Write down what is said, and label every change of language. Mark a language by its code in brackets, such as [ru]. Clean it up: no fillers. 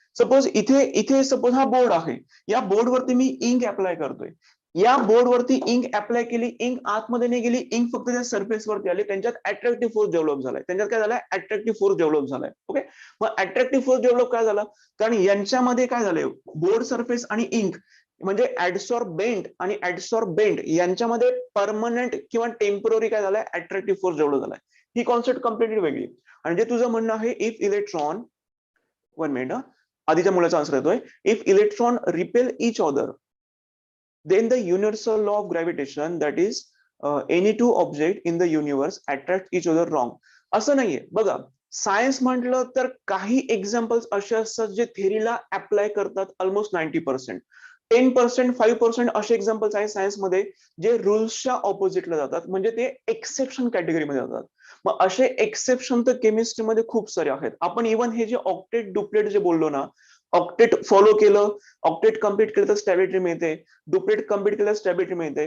[mr] Suppose इथे suppose हा board आहे, या बोर्डवरती मी इंक अप्लाय करतोय, या बोर्डवरती इंक अप्लाय केली, इंक आतमध्ये नाही गेली, इंक फक्त त्या सरफेस वरती आली, त्यांच्यात अट्रॅक्टिव्ह फोर्स डेव्हलप झालाय. त्यांच्यात काय झालाय, अट्रॅक्टिव्ह फोर्स डेव्हलप झालाय. ओके, मग अट्रॅक्टिव्ह फोर्स डेव्हलप काय झाला, कारण यांच्यामध्ये काय झालंय, बोर्ड सरफेस आणि इंक म्हणजे ऍडसॉर्बेंट आणि ऍडसॉर्बेंट यांच्यामध्ये परमनंट किंवा टेम्पररी काय झालंय, अट्रॅक्टिव्ह फोर्स डेव्हलप झालाय. ही कॉन्सेप्ट कम्प्लिटली वेगळी. आणि जे तुझं म्हणणं आहे, [en] if electron, [mr] 1 मिनिट, आधीच्या मुलाचा आन्सर येतोय, [en] If electron repel each other, then the universal law of gravitation, that is any two object in the universe attract each other, wrong. [mr] असं नाहीये. बघा, सायन्स म्हटलं तर काही एक्झाम्पल्स असे असतात जे थेरीला अप्लाय करतात ऑलमोस्ट 90%. 10%, 5% असे एक्झाम्पल्स आहेत सायन्समध्ये जे रुल्सच्या ऑपोजिटला जातात, म्हणजे ते एक्सेप्शन कॅटेगरीमध्ये जातात. मग असे एक्सेप्शन तर केमिस्ट्रीमध्ये खूप सारे आहेत. आपण इव्हन हे जे ऑक्टेट डुप्लेट जे बोललो ना, ऑक्टेट फॉलो केलं, ऑक्टेट कम्प्लीट केलं तर स्टॅबिलिटी मिळते, डुप्लेट कम्प्लीट केलं तर स्टॅबिलिटी मिळते.